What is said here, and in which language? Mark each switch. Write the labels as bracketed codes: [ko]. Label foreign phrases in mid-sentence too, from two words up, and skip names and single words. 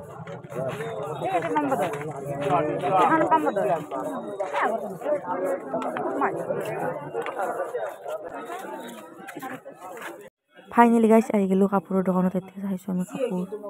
[bn] এটা নাম্বার দাও এখানে নাম্বার দাও [en] finally guys [as] আহি গেলো কাপোৰৰ দোকানত এতিয়া চাইছো আমি কাপোৰ